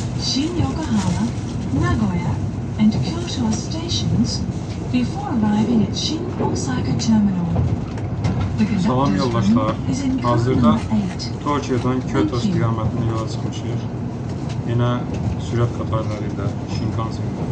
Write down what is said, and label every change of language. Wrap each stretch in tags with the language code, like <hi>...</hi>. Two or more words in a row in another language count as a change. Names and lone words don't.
<en>Shin Yokohama, Nagoya, and Kyoto stations before arriving at Shin Osaka Terminal. The</en> <az>Salam</az> <en>conductor's</en> <az>yoldaşlar.</az> <en>room is in car</en> <az>Hazırda</az> <en>number 8.</en> <az>Tokyo'dan Kyoto istiqamətində yola çıxmışıq. Yenə sürət qatarları ilə Shinkansen ilə.</az>